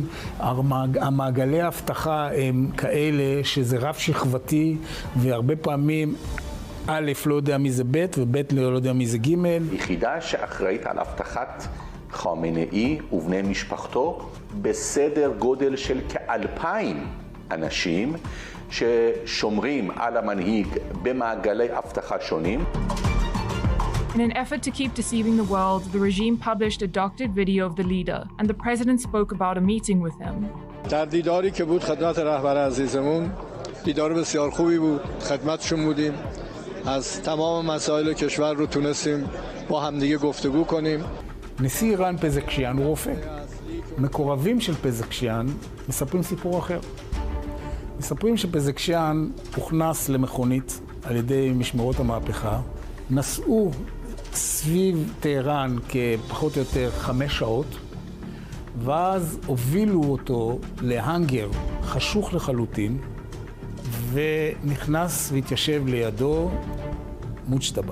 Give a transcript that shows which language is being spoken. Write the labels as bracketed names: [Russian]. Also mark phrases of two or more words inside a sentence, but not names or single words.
[Hebrew] המעגלי ההבטחה הם כאלה שזה רב שכבתי, והרבה פעמים א' לא יודע מי זה ב' וב' לא יודע מי זה ג'. יחידה שאחראית על הבטחת חמינאי ובני משפחתו בסדר גודל של כ2,000 אנשים ששומרים על המנהיג במעגלי הבטחה שונים. [English] In an effort to keep deceiving the world, the regime published a doctored video of the leader, and the president spoke about a meeting with him. [Persian] در دیداری که بود خدمت رهبر عزیزمون، دیدار بسیار خوبی بود، خدمتشون بودیم، از تمام مسائل کشور رو تونستیم با همدیگه گفتگو کنیم. [Hebrew] נשיא איראן פזקשיאן הוא רופא. מקורבים של פזקשיאן מספרים סיפור אחר. מספרים שפזקשיאן הוכנס למכונית על ידי משמרות המהפכה, נסעו סביב טהרן כפחות או יותר 5 שעות, ואז הובילו אותו להנגר חשוך לחלוטין, ונכנס והתיישב לידו מוג'טבה.